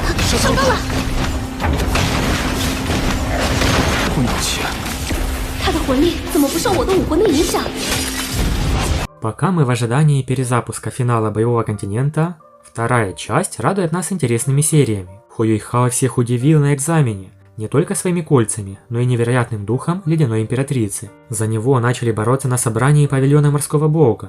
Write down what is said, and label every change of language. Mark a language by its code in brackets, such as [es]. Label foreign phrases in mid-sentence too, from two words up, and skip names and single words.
[zh] 上钩了！不能去。他的魂力怎么不受我的武魂的影响？ [ru] Пока мы в ожидании перезапуска финала Боевого континента, вторая часть радует нас интересными сериями. Хо Юйхао всех удивил на экзамене, не только своими кольцами, но и невероятным духом Ледяной Императрицы. За него начали бороться на собрании павильона Морского Бога.